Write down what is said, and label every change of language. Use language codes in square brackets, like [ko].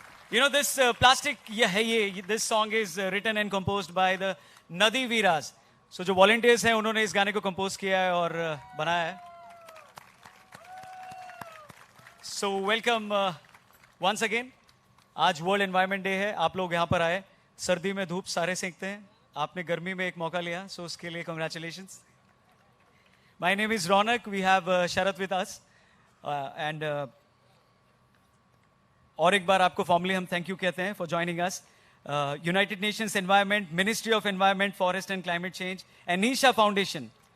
[en] You know, this plastic, this song is written and composed by the Nadi Veeras. [hi] So, जो volunteers हैं, उन्होंने इस गाने को compose किया है और बनाया है. [en] So, welcome once again. [hi] आज World Environment Day है. आप लोग यहाँ पर आए. सर्दी में धूप सारे सेंकते हैं. आपने गर्मी में एक मौका लिया. [en] So, [hi] उसके लिए [en] congratulations. My name is Ronak. We have Sharath with us. And [hi] और एक बार आपको [en] formally [hi] हम [en] thank you [hi] कहते हैं [en] for joining us. United Nations Environment, Ministry of Environment, Forest and Climate Change, and Nisha Foundation.